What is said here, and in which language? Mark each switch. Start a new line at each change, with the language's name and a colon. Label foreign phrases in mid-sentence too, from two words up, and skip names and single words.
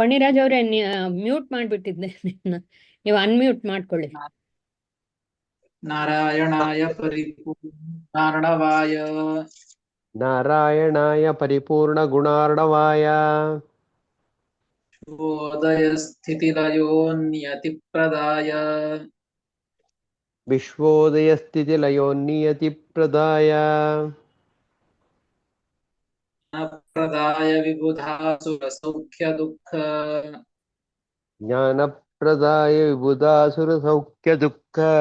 Kannada: ಫಣಿರಾಜ್ ಅವರೇ, ಮ್ಯೂಟ್ ಮಾಡ್ಬಿಟ್ಟಿದ್ದೆ ನಿಮ್ನ. ನೀವು ಅನ್ಮ್ಯೂಟ್ ಮಾಡ್ಕೊಳ್ಳಿ.
Sanskrit: ನಾರಾಯಣಾಯ ಪರಿಪೂರ್ಣಾರ್ಣವಾಯ ನಾರಾಯಣಾಯ ಪರಿಪೂರ್ಣ ಗುಣಾರ್ಣವಾಯ ಶುಭೋದಯ ಸ್ಥಿತಿಲಯೋ ನಿಯತಿಪ್ರದಾಯ ವಿಶ್ವೋದಯ ಸ್ಥಿತಿ ಲಯೋನ್ನಿಯತಿ ಪ್ರದಾಯ ಪ್ರದಾಯ ವಿಬುಧಾಸುರ ಸೌಖ್ಯ ದುಃಖ ಜ್ಞಾನಪ್ರದಾಯ ವಿಬುಧಾಸುರ ಸೌಖ್ಯ ದುಃಖ